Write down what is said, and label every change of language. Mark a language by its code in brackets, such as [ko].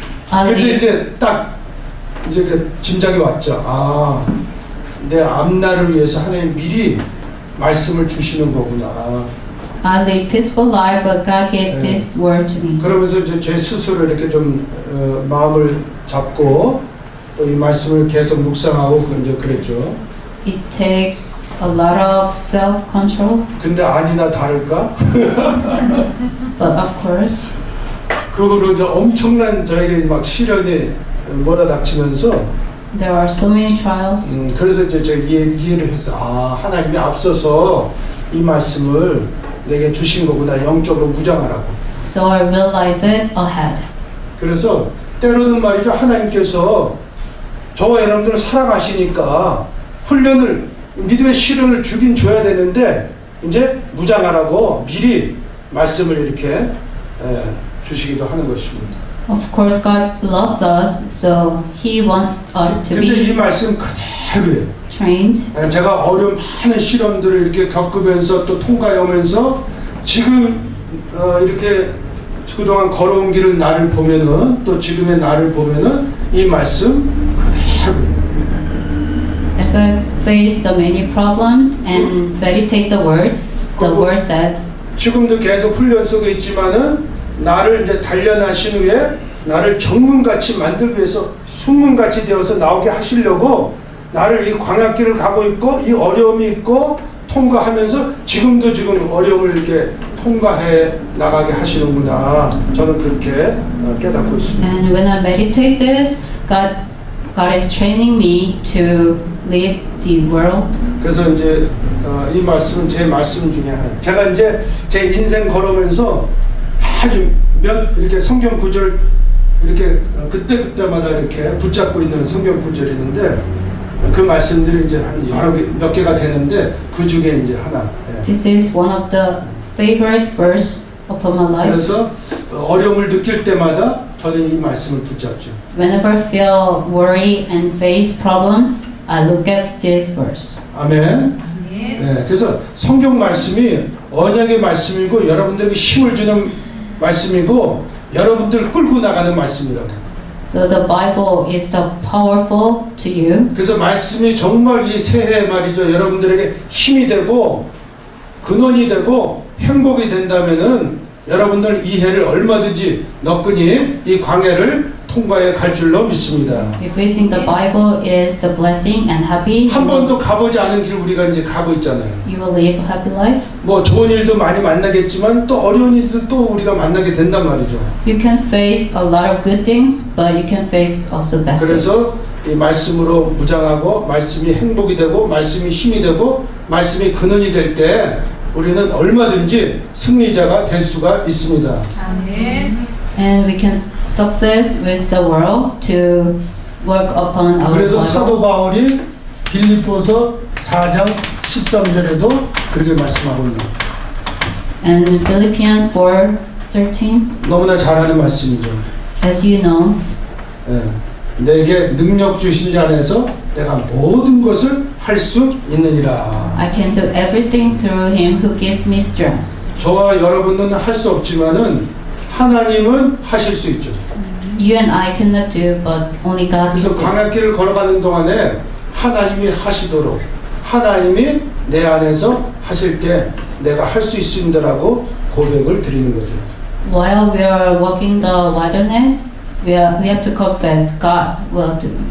[ko] 근데 이제 딱 그 짐작이 왔죠. 내 앞날을 위해서 하나님 미리 말씀을 주시는 거구나. [en] I live peaceful life, but God gave this word to me. [ko] 그러면서 이제 제 스스로 이렇게 좀 마음을 잡고 또 이 말씀을 계속 묵상하고 이제 그랬죠. [en] It takes a lot of self-control, [ko] 근데 아니나 다를까? [en] but of course, [ko] 그거로 이제 엄청난 저에게 막 시련이 몰아닥치면서 [en] there are so many trials. [ko] 그래서 이제 제가 이해를 했어. 아, 하나님이 앞서서 이 말씀을 내게 주신 거구나. 영적으로 무장하라고. [en] So I realized it ahead. [ko] 그래서 때로는 말이죠. 하나님께서 저와 여러분들을 사랑하시니까 훈련을, 믿음의 시련을 주긴 줘야 되는데 이제 무장하라고 미리 말씀을 이렇게 주시기도 하는 것입니다. [en] Of course, God loves us, so He wants us to [ko] 근데 이 [en] be [ko] 말씀 그대로예요. [en] trained. [ko] 제가 어려운 많은 시련들을 이렇게 겪으면서 또 통과하면서 지금 이렇게 그동안 걸어온 길을 나를 보면은 또 지금의 나를 보면은 이 말씀 그대로예요. [en] As I face the many problems and meditate the word says, [ko] 지금도 계속 훈련 속에 있지만은 나를 이제 단련하신 후에 나를 정문같이 만들기 위해서 순문같이 되어서 나오게 하시려고 나를 이 광야길을 가고 있고 이 어려움이 있고 통과하면서 지금 어려움을 이렇게 통과해 나가게 하시는구나. 저는 그렇게 깨닫고 있습니다. [en] and when I meditate this, God is training me to live the world. [ko] 그래서 이제 이 말씀은 제 말씀 중에 하나. 제가 이제 제 인생 걸어오면서 아주 이렇게 성경 구절 이렇게 그때마다 이렇게 붙잡고 있는 성경 구절이 있는데 그 말씀들이 이제 한 몇 개가 되는데 그 중에 이제 하나. [en] This is one of the favorite verse of my life. [ko] 그래서 어려움을 느낄 때마다 저는 이 말씀을 붙잡죠. [en] Whenever I feel worry and face problems, I look at this verse. [ko] 아멘. 네, 그래서 성경 말씀이 언약의 말씀이고 여러분들에게 힘을 주는 말씀이고 여러분들 끌고 나가는 말씀이라고. [en] So the Bible is the powerful to you. [ko] 그래서 말씀이 정말 이 새해 말이죠. 여러분들에게 힘이 되고 근원이 되고 행복이 된다면은 여러분들 이 해를 얼마든지 너끈히 이 광야를 통과해 갈 줄로 믿습니다. [en] If we think the Bible is the blessing and happy, [ko] 한 번도 가보지 않은 길 우리가 이제 가고 있잖아요. [en] you will live a happy life. [ko] 뭐 좋은 일도 많이 만나겠지만 또 어려운 일들도 우리가 만나게 된단 말이죠. [en] You can face a lot of good things, but you can face also bad things. [ko] 그래서 이 말씀으로 무장하고 말씀이 행복이 되고 말씀이 힘이 되고 말씀이 근원이 될 때 우리는 얼마든지 승리자가 될 수가 있습니다. 아멘. [en] And we can success with the world to work upon our [ko] 그래서 사도 [en] Bible. [ko] 바울이 빌립보서 4장 13절에도 그렇게 말씀하고 있는 [en] And in Philippians 4:13, [ko] 너무나 잘하는 말씀이죠. [en] as you know, [ko] 내게 능력 주신 자 안에서 내가 모든 것을 할 수 있느니라. [en] I can do everything through Him who gives me strength. [ko] 저와 여러분은 할 수 없지만은 하나님은 하실 수 있죠. [en] You and I cannot do, but only God [ko] 그래서 [en] can do. [ko] 광야길을 걸어가는 동안에 하나님이 하시도록 하나님이 내 안에서 하실 때 내가 할 수 있습니다라고 고백을 드리는 거죠. [en] While we are walking the wilderness, we have to confess God will do.